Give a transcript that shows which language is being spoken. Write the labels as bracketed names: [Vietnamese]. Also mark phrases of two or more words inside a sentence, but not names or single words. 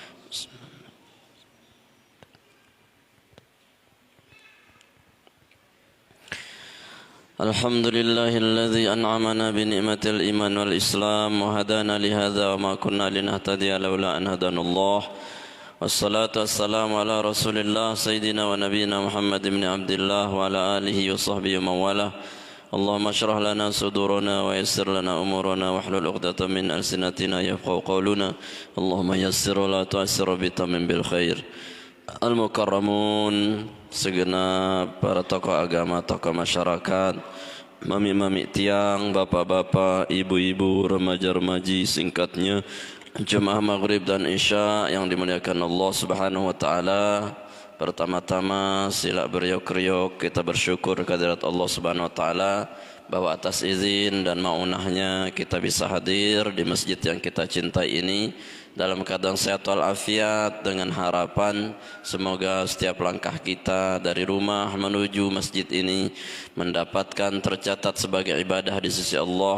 [Arabic] الحمد لله الذي أنعمنا بنعمة الإيمان والإسلام وهدانا لهذا وما كنا لنهتدي لولا أن هدانا الله، والصلاة والسلام على رسول الله سيدنا ونبينا محمد بن عبد الله وعلى آله وصحبه ومن والاه. اللهم اشرح لنا صدورنا ويسر لنا أمورنا واحلل عقدة من ألسنتنا يفقهوا قولنا. اللهم يسر ولا تعسر بتمم بالخير. [Indonesian] Al-Mukarramun, segenap para tokoh agama, tokoh masyarakat, mami-mami tiang, bapak-bapak, ibu-ibu, remaja-remaji, singkatnya jemaah maghrib dan isya yang dimuliakan Allah [Arabic] سبحانه وتعالى. [Indonesian] Pertama-tama sila beriok-riok kita bersyukur kehadirat Allah [Arabic] سبحانه وتعالى [Indonesian] bahwa atas izin dan maunahnya kita bisa hadir di masjid yang kita cintai ini dalam keadaan sehat walafiat, dengan harapan semoga setiap langkah kita dari rumah menuju masjid ini mendapatkan tercatat sebagai ibadah di sisi Allah.